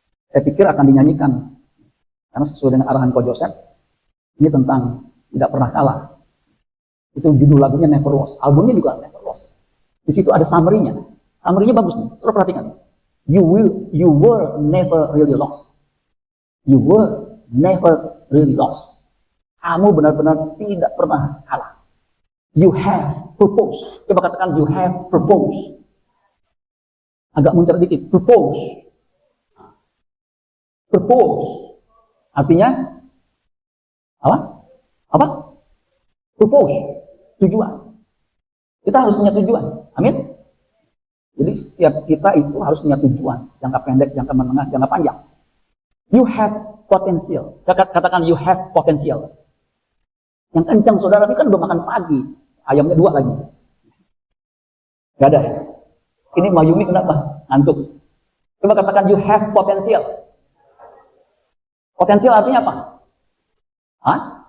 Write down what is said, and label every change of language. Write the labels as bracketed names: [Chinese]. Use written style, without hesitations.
[Indonesian] Saya pikir akan dinyanyikan. Karena sesuai dengan arahan Ko Joseph, ini tentang tidak pernah kalah. Itu judul lagunya Never Lost. Albumnya juga Never Lost. Di situ ada summary-nya. Summary-nya bagus nih. Suruh perhatikan. [English] You were never really lost. You were never really lost. [Indonesian] Kamu benar-benar tidak pernah kalah. [English] You have purpose. [Indonesian] Coba katakan [English] you have purpose. [Indonesian] Agak muncul dikit. Purpose. Purpose. Artinya apa? Apa? Purpose. Tujuan. Kita harus punya tujuan. Amin. Jadi setiap kita itu harus punya tujuan. Jangka pendek, jangka menengah, jangka panjang. [English] You have potential. [Indonesian] Katakan [English] you have potential. [Indonesian] Yang kencang saudara ini kan udah makan pagi. Ayamnya 2 lagi. Gak ada ya? Ini Mayumi kenapa? Ngantuk. Coba katakan [English] you have potential. [Indonesian] Potensial artinya apa? Hah?